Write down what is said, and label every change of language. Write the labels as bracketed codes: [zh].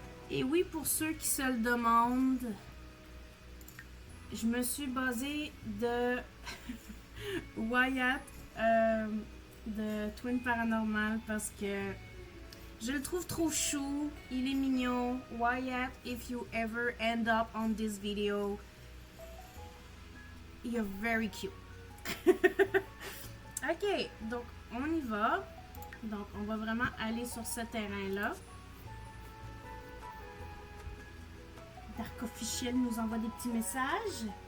[fr] Et oui, pour ceux qui se le demandent, je me suis basée de Wyatt de Twin Paranormal parce que je le trouve trop chou, il est mignon. [en] Wyatt, if you ever end up on this video, you're very cute. [fr] Ok, donc on y va. Donc on va vraiment aller sur ce terrain-là. Dark Officiel nous envoie des petits messages.